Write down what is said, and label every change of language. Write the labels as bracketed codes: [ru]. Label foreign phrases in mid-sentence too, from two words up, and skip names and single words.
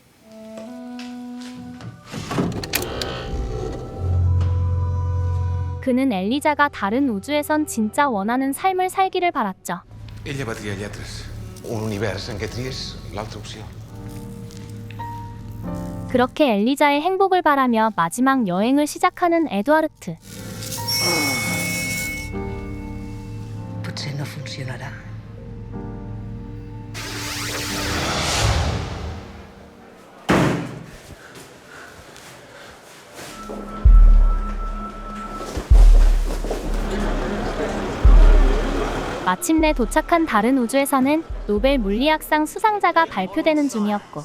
[ko] 그는 엘리자가 다른 우주에선 진짜 원하는 삶을 살기를 바랐죠. [ca] Ella va triar lletres. Un univers en què tries l'altra opció. [ko] 그렇게 엘리자의 행복을 바라며 마지막 여행을 시작하는 에두아르트. [ca] Potser no funcionarà. [ko] 마침내 도착한 다른 우주에서는 노벨 물리학상 수상자가 발표되는 중이었고